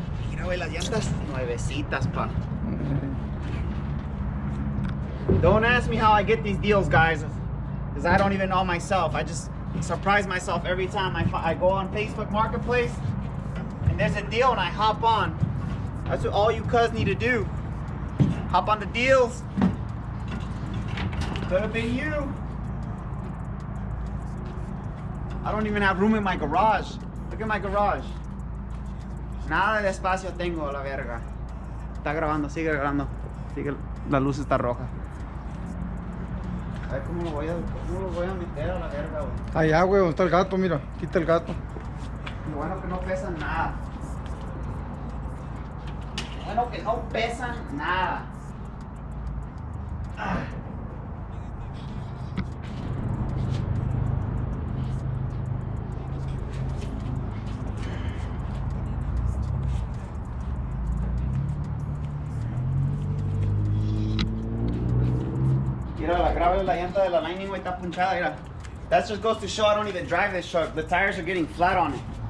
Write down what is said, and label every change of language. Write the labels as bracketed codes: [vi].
[es] Mira, güey, las llantas nuevecitas, pa. [en] Don't ask me how I get these deals, guys, because I don't even know myself. I just surprise myself every time I go on Facebook Marketplace and there's a deal and I hop on. That's what all you cuz need to do. Hop on the deals. Could have been you. I don't even have room in my garage. Look at my garage. [es] Nada de espacio tengo, la verga. Está grabando, sigue grabando. Sigue, la luz está roja. A ver cómo lo voy a meter a la verga, güey. allá, güey, donde está el gato, mira. Quita el gato. Lo bueno que no pesan nada. Bueno que no pesan nada. Mira, la grave la llanta de la Lightning, güey, está punchada, mira. [en] That just goes to show I don't even drive this truck. The tires are getting flat on it.